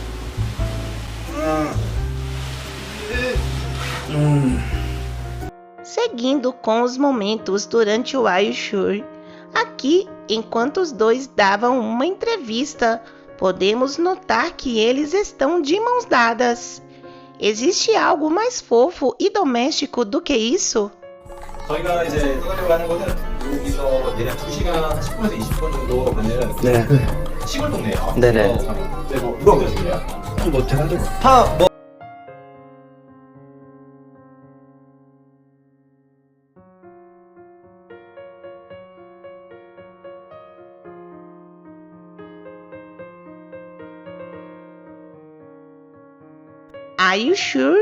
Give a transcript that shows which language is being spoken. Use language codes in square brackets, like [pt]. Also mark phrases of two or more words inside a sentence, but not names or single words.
[pt] Seguindo com os momentos durante o [en] Are You Sure? [pt] Aqui, enquanto os dois davam uma entrevista, podemos notar que eles estão de mãos dadas. Existe algo mais fofo e doméstico do que isso? [ko] 저희가 이제 떠나려고 하는 거는 여기서 대략 2시간 10분에서 20분 정도 걸리는 네. 시골 동네예요. 네네. 네, 뭐 누가 오셨길래요? 뭐 제가 좀 [en] Are You Sure?